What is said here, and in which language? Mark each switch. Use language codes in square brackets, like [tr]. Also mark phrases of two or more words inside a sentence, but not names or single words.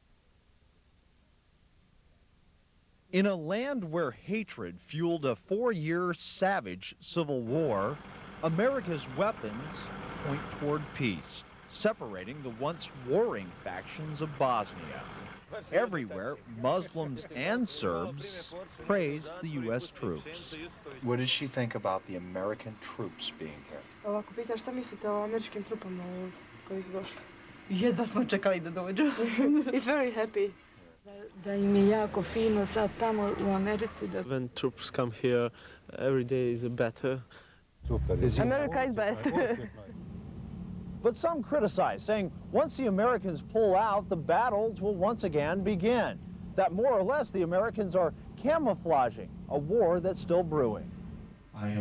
[en] In a land where hatred fueled a 4-year savage civil war, America's weapons point toward peace, separating the once warring factions of Bosnia. Everywhere, Muslims and Serbs praised the U.S. troops. What did she think about the American troops being here? [bs] Ovako pita šta mislite o američkim trupama ovdje koji su došli? Jedva smo čekali da dođu. [en] He's very happy. [bs] Da im je jako fino sad tamo u Americi. [en] When troops come here, every day is better. America is best. But some criticize, saying once the Americans pull out, the battles will once again begin. That more or less the Americans are camouflaging a war that's still brewing.